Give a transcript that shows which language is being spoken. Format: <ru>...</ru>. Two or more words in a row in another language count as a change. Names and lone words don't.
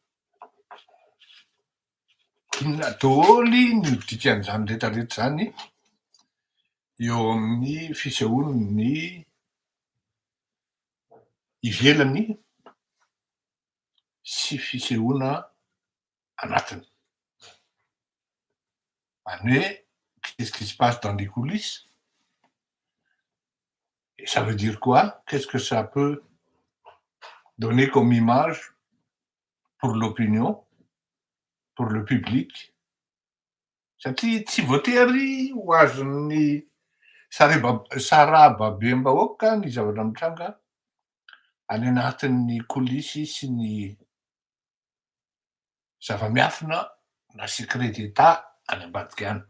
<mg>Inona daholo ny dikan'izany rehetrarehetra zany eo amin'ny fisehoany ny ivelany sy fisehoana anatiny.</mg> <fr>Qu'est-ce qui se passe dans les coulisses? Et ça veut dire quoi? Qu'est-ce que ça peut donner comme image pour l'opinion, pour le public?</fr> <mg>Satria tsy voatery ho azon'ny sarababem-bahoaka ny zavatra mitranga any anatin'ny coulisses sy ny zava-miafina na</mg> <fr>secret d'état</fr> <mg>any ambadika any.</mg>